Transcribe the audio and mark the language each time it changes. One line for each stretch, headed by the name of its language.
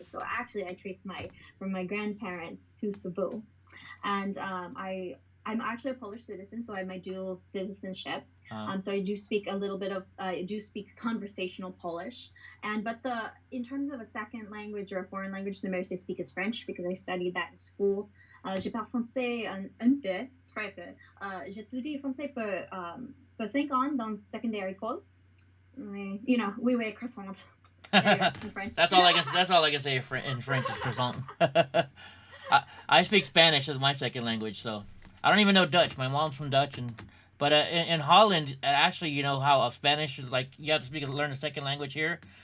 English: So actually, I trace from my grandparents to Cebu. And I'm actually a Polish citizen, so I have my dual citizenship. So I do speak a little bit of, I do speak conversational Polish. But in terms of a second language or a foreign language, the most I speak is French, because I studied that in school.
French: Je parle français un peu, très peu. J'étudie français pour 5 ans dans secondary école.
English: You know,
French: oui, oui,
English: croissant. In French. That's all I can say in French is croissant. I speak Spanish as my second language, so I don't even know Dutch. My mom's from Dutch, But in Holland, actually, you know how Spanish is like you have to learn a second language here.